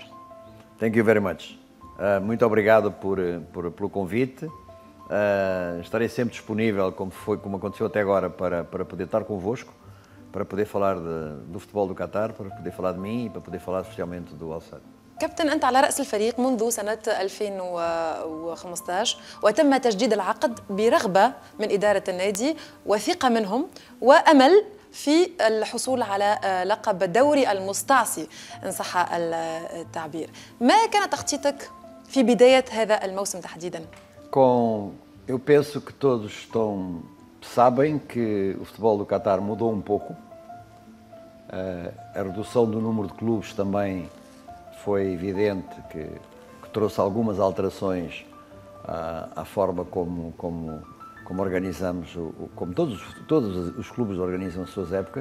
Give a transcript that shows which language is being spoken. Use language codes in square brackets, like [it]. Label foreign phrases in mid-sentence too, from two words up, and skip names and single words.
[en] Thank you very much. [pt] Muito obrigado pelo convite. Estarei sempre disponível, como aconteceu até agora, para poder estar convosco, para poder falar do futebol do Qatar, para poder falar de mim e para poder falar especialmente do Al Sadd. [ar] كابتن، أنت على رأس الفريق منذ سنة 2015، وتم تجديد العقد برغبة من إدارة النادي وثقة منهم وأمل في الحصول على لقب الدوري المستعصي إن صح التعبير. ما كان تخطيطك في بداية هذا الموسم تحديداً؟ [pt] Eu penso que todos sabem que o futebol do Qatar mudou um pouco. A redução do número de clubes também foi evidente que trouxe algumas alterações à forma como organizamos, como todos os clubes organizam as suas épocas.